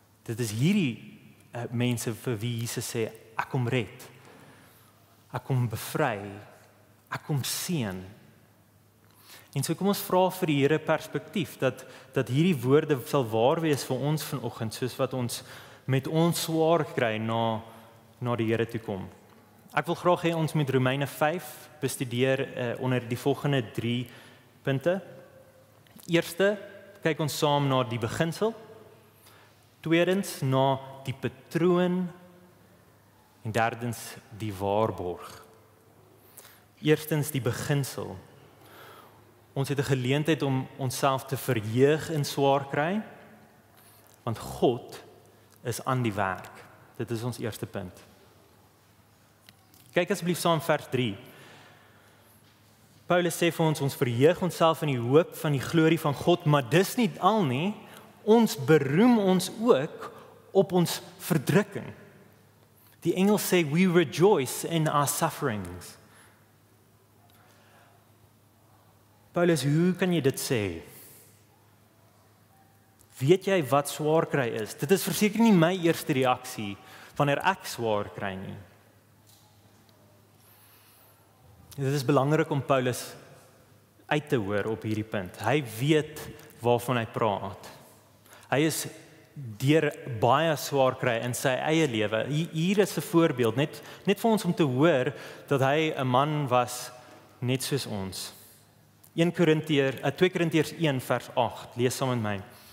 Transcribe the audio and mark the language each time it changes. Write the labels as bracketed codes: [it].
[af] Dit is hierdie mense vir wie Jesus sê, ek kom red, ek kom bevry, ek kom seën. En so kom ons vra vir die Here perspektief, dat hierdie woorde sal waar wees vir ons vanoggend, soos wat ons met ons swaar kry na die Here toe kom. Ek wil graag hê ons met Romeine 5 bestudeer onder die volgende 3 punte. Eerste, kyk ons saam na die beginsel. Tweedens, na die patroon. En derdens, die waarborg. Eerstens, die beginsel. Ons het 'n geleentheid om onsself te verheug in swaar kry, want God is aan die werk. Dit is ons eerste punt. Kyk asseblief saam vers 3. Paulus sê vir ons verheug onsself in die hoop van die glorie van God, maar dis nie al nie, ons beroem ons ook op ons verdrukking. Die Engels sê, [en] we rejoice in our sufferings. [af] Paulus, hoe kan jy dit sê? Weet jy wat swaar kry is? Dit is verseker nie my eerste reaksie wanneer ek swaar kry nie. Dit is belangrik om Paulus uit te hoor op hierdie punt. Hy weet waarvan hy praat. Hy is deur baie swaar kry in sy eie lewe. Hier is 'n voorbeeld, net vir ons om te hoor dat hy 'n man was net soos ons. 2 Korintiërs 1 vers 8, lees saam met my.